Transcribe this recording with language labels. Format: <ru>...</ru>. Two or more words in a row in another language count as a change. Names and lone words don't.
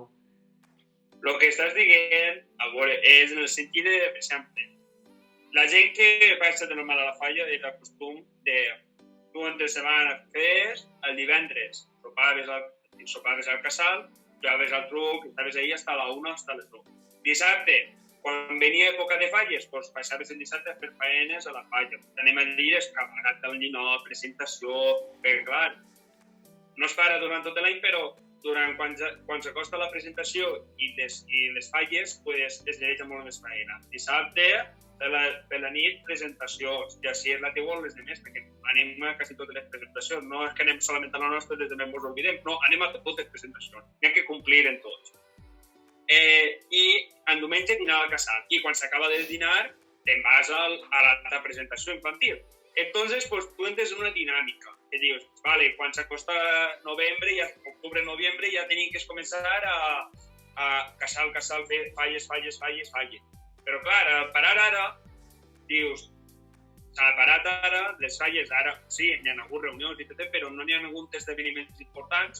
<ca>El que estàs dient, a veure, és en el sentit de, per exemple, la gent que passa de normal a la falla és el costum de tu entre setmana fes el divendres, sopaves al casal, jugaves al truc, estaves</ca> <es>ahí hasta la 1, hasta</es> <ca>les 2. Dissabte, quan venia època de falles, doncs passaves el dissabte a fer faenes a la falla. Anem a dir escaparat del ninot, presentació, perquè clar, no es para durant tot l'any, però quan s'acosta la presentació i les falles, pues, es dedica molt més faena. Dissabte, per la nit, presentacions, i així és la teua o les demés, perquè anem a quasi totes les presentacions. No és que anem solament a la nostra, des de ens oblidem, no, anem a totes les presentacions. N'hi ha que complir en tots. I en diumenge dinar al casal. I quan s'acaba de dinar, te'n vas a la presentació infantil.</ca> <es>Entonces, pues, tú entres en una dinámica.</es> <ca>Que dius, vale, quan s'acosta novembre, octubre, noviembre, ja tenim que començar a casal, fer falles. Però clar, al parar ara, dius, s'ha parat ara, les falles ara, sí, n'hi ha hagut reunions i tot, però no n'hi ha hagut esdeveniments importants.</ca>